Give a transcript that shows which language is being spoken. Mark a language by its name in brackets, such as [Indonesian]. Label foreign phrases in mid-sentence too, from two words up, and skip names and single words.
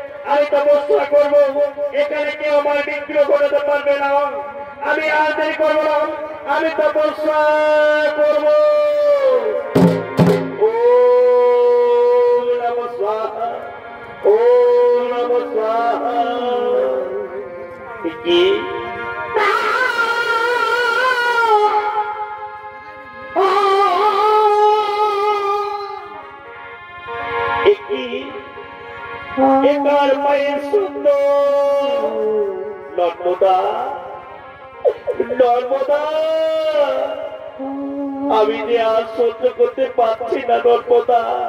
[Bangla] আমি তপস্যা করব, এখানে কেউ আমার বিঘ্ন ঘটাতে পারবে না। আমি আর দেরি করব না, আমি তপস্যা করব। [Sanskrit] ওম নমঃ স্বাহা, ওম নমঃ স্বাহা। [Bangla] কি এবার মায়ের সুন্দর নর্মদা, নর্মদা, আমি যে আর সহ্য করতে পারছি না নর্মদা।